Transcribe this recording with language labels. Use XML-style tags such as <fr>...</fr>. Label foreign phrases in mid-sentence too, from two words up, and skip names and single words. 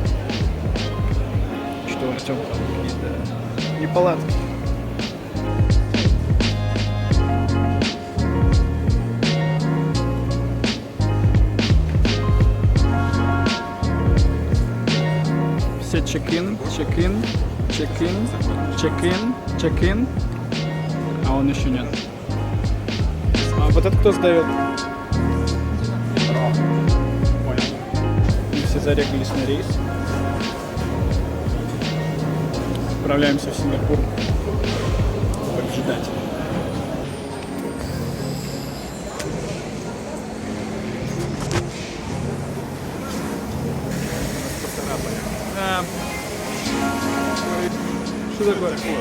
<ru>Что, Артем, там какие-то неполадки? Все чек-ин, чек-ин, чек-ин, чек-ин, чек-ин. А он еще нет. А вот это кто сдает? Понял. Мы все зарегались на рейс. Отправляемся в Сингапур. Как ждать. Что такое?</ru>